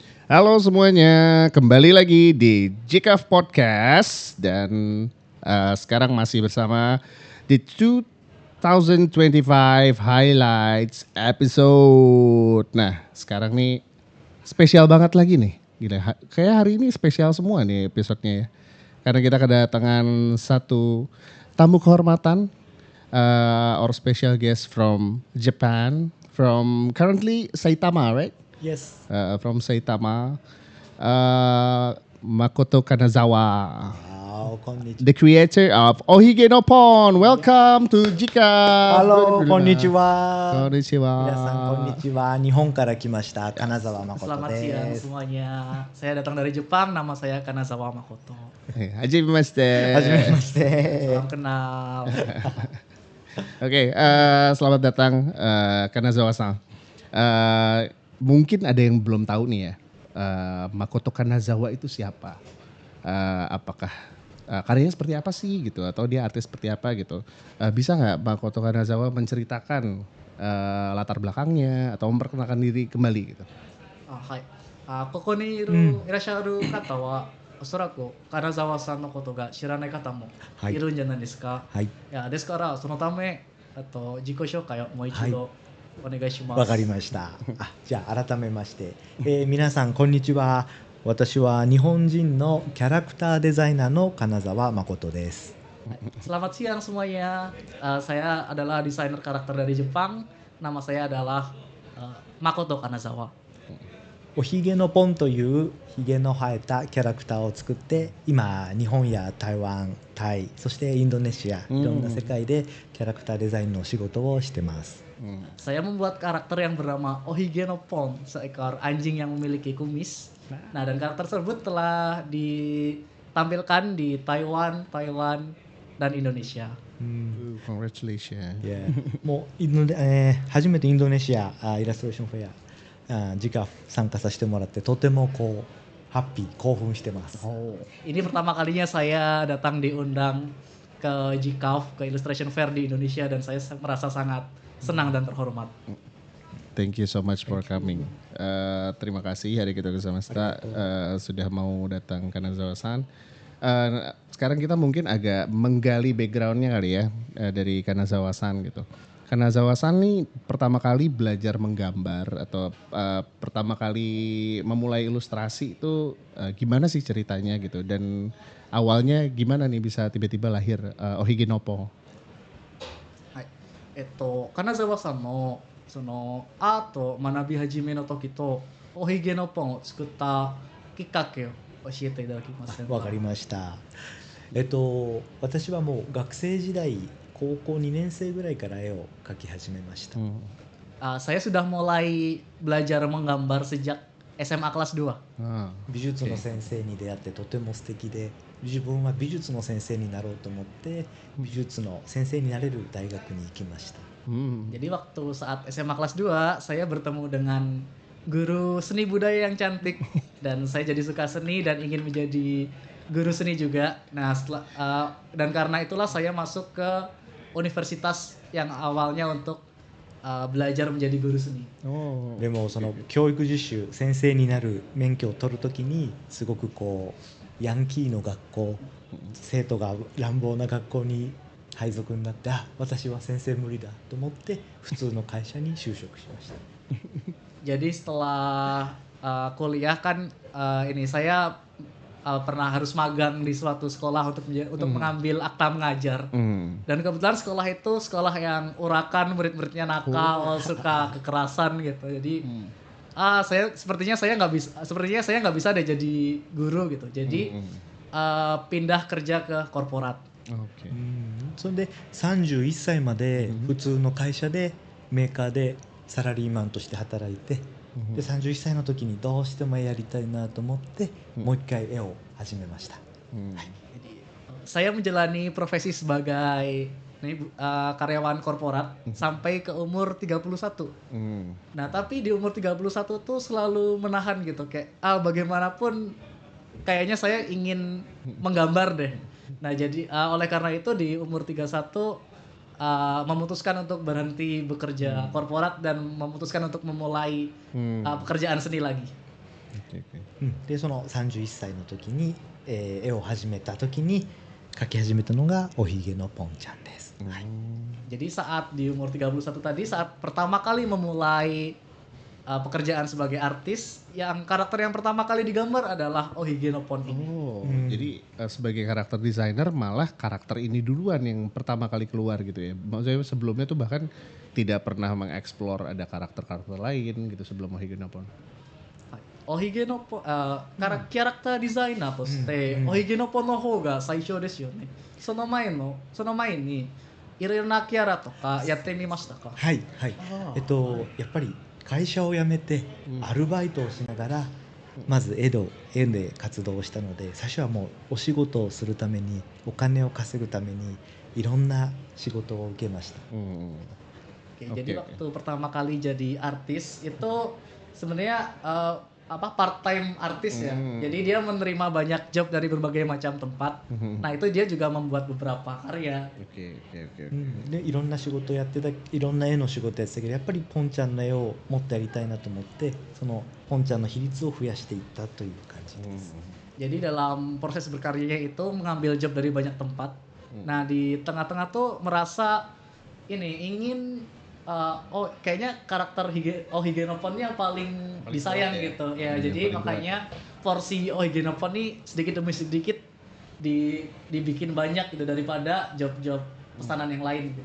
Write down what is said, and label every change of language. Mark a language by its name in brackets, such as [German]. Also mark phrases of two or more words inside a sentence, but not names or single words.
[Indonesian] Halo semuanya, kembali lagi di JKF Podcast dan sekarang masih bersama di 2025 [English] Highlights episode. [Indonesian] Nah, sekarang nih spesial banget lagi nih. Gila, kayak hari ini spesial semua nih episodenya ya. Karena kita kedatangan satu tamu kehormatan, [English] our special guest from Japan, from currently Saitama, right? Yes. From Saitama, Makoto Kanazawa, [Japanese] Wow, konnichiwa. [English] the creator of Ohige no Pon. Welcome to Jika. [Indonesian] Halo, [Japanese] konnichiwa. Konnichiwa. 皆さん、こんにちは。日本から来ました金沢誠 [Indonesian] Selamat [Japanese] で [Indonesian] siang [Japanese] す。 [Indonesian] semuanya. Saya datang dari Jepang. Nama saya Kanazawa Makoto. [Japanese] Hajimemashite. はじめまして。 [Indonesian] Salam kenal. Oke, selamat datang Kanazawa-san. Mungkin ada yang belum tahu nih ya, Makoto Kanazawa itu siapa? Apakah karyanya seperti apa sih gitu, atau dia artis seperti apa gitu? Bisa nggak Makoto Kanazawa menceritakan latar belakangnya atau memperkenalkan diri kembali gitu? [Japanese] はい。ここにいらっしゃる方は、おそらく金沢さんのことが知らない方もはいいるんじゃないですか。はい。いやですからそのため自己紹介をもう一度お願いします。わかりました。じゃあ改めまして、皆さんこんにちは。私は日本人のキャラクターデザイナーの金沢誠です。 [Indonesian] Selamat siang semuanya. Saya adalah desainer karakter dari Jepang. Nama saya adalah Makoto Kanazawa. [Japanese] おひげのポンというひげの生えたキャラクターを作って今日本や台湾、タイ、そしてインドネシアいろんな世界でキャラクターデザインの仕事をしてます。 [Indonesian] Saya membuat karakter yang bernama Ohige no Pon, seekor anjing yang memiliki kumis. Nah, dan karakter tersebut telah ditampilkan di Taiwan, Thailand, dan Indonesia. [English] Congratulations. [Japanese] もう初めてインドネシアイラストレーションフェア直参加させてもらってとてもこうハッピー興奮してます。 [Indonesian] Ini pertama kalinya saya datang diundang ke GCAF, ke Illustration Fair di Indonesia, dan saya merasa sangat senang dan terhormat. [English] Thank you so much for coming. [Indonesian] Terima kasih hari kita bersama sudah mau datang Kanazawa-san. Sekarang kita mungkin agak menggali backgroundnya kali ya dari Kanazawa-san gitu. Kanazawa-san nih pertama kali belajar menggambar atau pertama kali memulai ilustrasi itu gimana sih ceritanya gitu, dan awalnya gimana nih bisa tiba-tiba lahir Ohige no Pon? [Japanese] 金沢さんのそのアートを学び始めの時とおひげのポンを作ったきっかけを教えていただけませんか。わかりました。私はもう学生時代高校2年生ぐらいから絵を描き始めました。 [Indonesian] Saya sudah mulai belajar menggambar sejak SMA kelas 2. [Japanese] 美術の先生に出会ってとても素敵で自分は美術の先生になろうと思って美術の先生になれる大学に行きました。 [Indonesian] Jadi waktu saat SMA kelas 2 saya bertemu dengan guru seni budaya yang cantik dan saya jadi suka seni dan ingin menjadi guru seni juga. Nah, dan karena itulah saya masuk ke universitas yang awalnya untuk belajar menjadi guru seni. [Japanese] でもその教育実習先生になる免許を取るときにすごくこうヤンキーの学校生徒が乱暴な学校に配属になって私は先生無理だと思って普通の会社に就職しました。 [Indonesian] Jadi setelah kuliah kan ini saya pernah harus magang di suatu sekolah untuk mengambil akta mengajar. Dan kebetulan sekolah itu sekolah yang urakan, murid-muridnya nakal, suka kekerasan gitu. Jadi sepertinya saya nggak bisa deh jadi guru gitu. Jadi pindah kerja ke korporat. [Japanese] それで31歳まで普通の会社でメーカーでサラリーマンとして働いて、で31歳の時にどうしても絵やりたいなと思ってもう一回絵を始めました。 [Indonesian] Jadi saya menjalani profesi sebagai karyawan korporat sampai ke umur 31. Nah, tapi di umur 31 tuh selalu menahan gitu kayak bagaimanapun kayaknya saya ingin menggambar deh. Nah, jadi oleh karena itu di umur 31 memutuskan untuk berhenti bekerja korporat dan memutuskan untuk memulai pekerjaan seni lagi. Oke, oke. [Japanese] でその31歳の時に、絵を始めた時に描き始めたのがおひげのポンちゃんです、はい [Indonesian] Jadi saat di umur 31 tadi, saat pertama kali memulai pekerjaan sebagai artis, yang karakter yang pertama kali digambar adalah Ohige no Pon ini. Oh, jadi sebagai karakter desainer malah karakter ini duluan yang pertama kali keluar gitu ya. Maksudnya sebelumnya tuh bahkan tidak pernah mengeksplor ada karakter-karakter lain gitu sebelum Ohige no Pon. [Japanese] おひげのポン、キャラクターデザイナーとして、おひげのポンの方が最初ですよね。その前にいろいろなキャラとかやってみましたか？はいはいやっぱり会社を辞めてアルバイトをしながらまず絵で活動をしたので、最初はもうお仕事をするためにお金を稼ぐためにいろんな仕事を受けました。 [Indonesian] Oke, jadi waktu pertama kali jadi artis itu sebenarnya [English] part time [Indonesian] artis ya. Jadi dia menerima banyak job dari berbagai macam tempat. Nah, itu dia juga membuat beberapa karya. Oke. でいろんな仕事をやってた、いろんな絵の仕事やってたけど、やっぱりポンちゃんの絵をもっとやりたいなと思って、そのポンちゃんの比率を増やしていったという感じです。 Jadi dalam proses berkaryanya itu mengambil job dari banyak tempat. Nah, di tengah-tengah tuh merasa ingin kayaknya karakter Ohige no Pon yang paling disayang gitu ya. Jadi makanya porsi Ohige no Pon ini sedikit demi sedikit dibikin banyak gitu daripada job-job pesanan yang lain gitu.